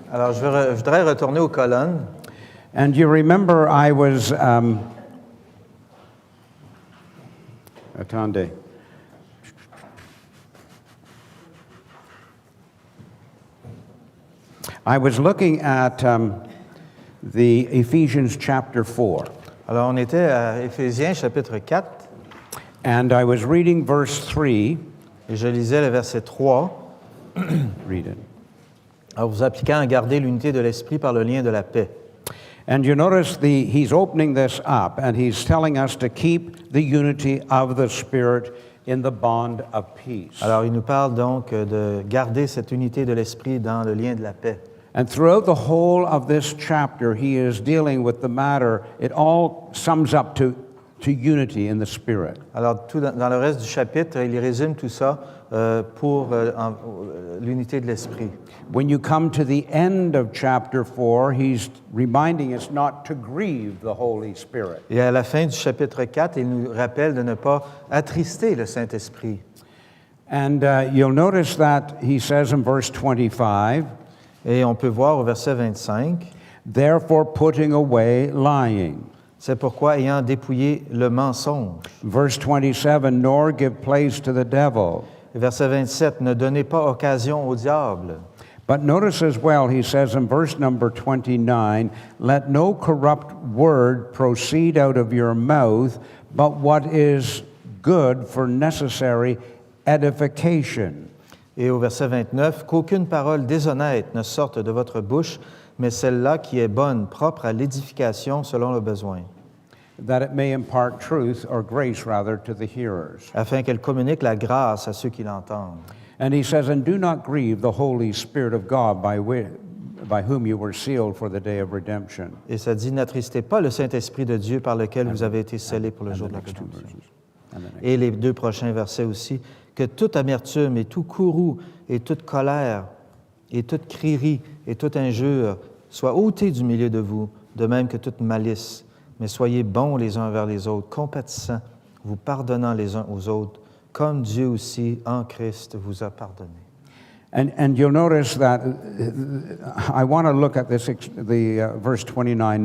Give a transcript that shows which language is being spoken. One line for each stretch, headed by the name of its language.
French: Alors, je voudrais retourner aux colonnes.
English: And you remember I was...
French: attendez.
English: I was looking at the Ephesians chapter 4.
French: Alors, on était à Éphésiens chapitre 4
English: And I was reading verse 3.
French: et je lisais le verset 3.
English: Read it.
French: En vous appliquant à garder l'unité de l'esprit par le lien de la paix.
English: And you notice he's opening this up and he's telling us to keep the unity of the Spirit in the bond of peace.
French: Alors, il nous parle donc de garder cette unité de l'esprit dans le lien de la paix.
English: And throughout the whole of this chapter, he is dealing with the matter. It all sums up to unity in the Spirit.
French: Alors, dans le reste du chapitre, il résume tout ça pour l'unité de l'esprit.
English: When you come to the end of chapter 4, he's reminding us not to grieve the Holy Spirit.
French: Et à la fin du chapitre 4, il nous rappelle de ne pas attrister le Saint-Esprit.
English: And you'll notice that he says in verse 25,
French: Et on peut voir au verset 25,
English: « Therefore putting away lying. »
French: c'est pourquoi, ayant dépouillé le mensonge.
English: Verse 27, « Nor give place to the devil. »
French: Et verset 27, ne donnez pas occasion au diable.
English: But notice as well, he says in verse number 29, let no corrupt word proceed out of your mouth, but what is good for necessary edification.
French: Et au verset 29, qu'aucune parole déshonnête ne sorte de votre bouche, mais celle-là qui est bonne, propre à l'édification selon le besoin.
English: That it may impart truth, or grace rather, to the hearers.
French: Afin qu'elle communique la grâce à ceux qui l'entendent.
English: And he says, and do not grieve the Holy Spirit of God by whom you were sealed for the day of redemption.
French: Et ça dit, n'attristez pas le Saint-Esprit de Dieu par lequel vous avez été scellés pour le jour de la rédemption. Et les deux prochains versets aussi, que toute amertume et tout courroux et toute colère et toute crierie et toute injure soient ôtés du milieu de vous, de même que toute malice. Mais soyez bons les uns envers les autres, compatissants, vous pardonnant les uns aux autres, comme Dieu aussi, en Christ, vous a pardonné.
English: And you'll notice that I want to look at this, verse 29.